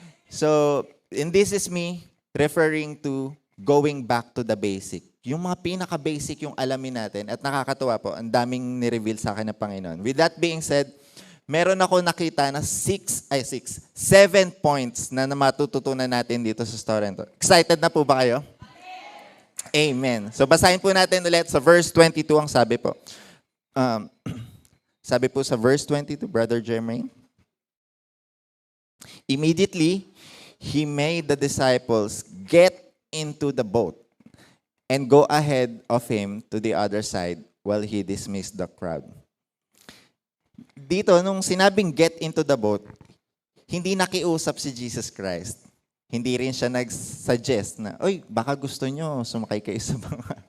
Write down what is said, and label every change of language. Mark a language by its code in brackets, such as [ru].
[en] So, and this is me referring to going back to the basic. [tl] Yung mga pinaka-basic yung alamin natin at nakakatuwa po, ang daming ni-reveal sa akin ng Panginoon. [en] With that being said, [tl] meron ako nakita na 7 points na matututunan natin dito sa story nito. Excited na po ba kayo? Amen. So basahin po natin ulit sa verse 22 ang sabi po. Sabi po sa verse 22, Brother Jermaine. [en] Immediately, he made the disciples get into the boat and go ahead of him to the other side while he dismissed the crowd. [tl] Dito, nung sinabing [en] get into the boat, [tl] hindi nakiusap si Jesus Christ. Hindi rin siya nag-suggest na, oy, baka gusto nyo sumakay kayo sa mga.